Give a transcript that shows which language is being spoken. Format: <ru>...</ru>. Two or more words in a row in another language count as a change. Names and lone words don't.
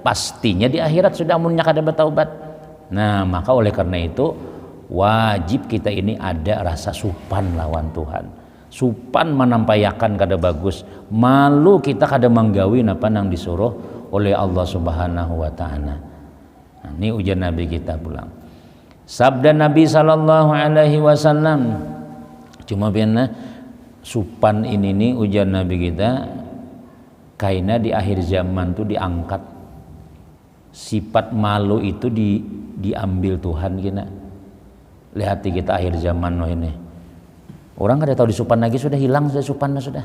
<bjn>Pastinya di akhirat sudah amunnya kada bertaubat. Nah maka oleh karena itu wajib kita ini ada rasa supan lawan Tuhan. Supan menampayakan kada bagus, malu kita kada menggawi napa nang disuruh oleh</bjn> <ar>الله سبحانه وتعالى.</ar> <bjn>Nah, ini ujian Nabi kita pulang. Sabda Nabi</bjn> <ar>صلى الله عليه وسلم,</ar> <bjn>cuma biarna supan ini nih ujian Nabi kita kaina di akhir zaman tuh diangkat. Sifat malu itu diambil Tuhan kina. Lihat kita akhir zaman no ini. Orang kada tahu disupan lagi sudah hilang sudah supannya sudah.</bjn>